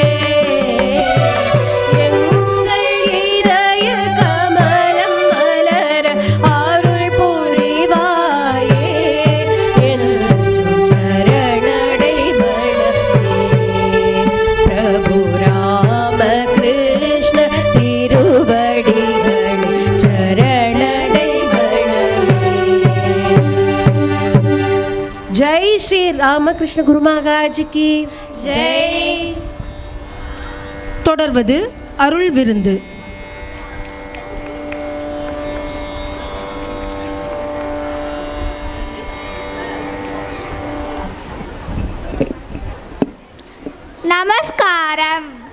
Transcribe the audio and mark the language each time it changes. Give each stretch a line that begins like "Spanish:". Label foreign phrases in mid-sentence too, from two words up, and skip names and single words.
Tamil: எங்கள் இதய கமலம் மலர அருள் புரிவாயே. என்றும் சரணடை மனமே. பிரபு ராமகிருஷ்ண திருவடிகள் சரணடை மனமே.
Hindi: जय श्री रामकृष्ण गुरु महाराज की ஜெய்.
Tamil: தொடர்வது அருள் விருந்து. நமஸ்காரம்.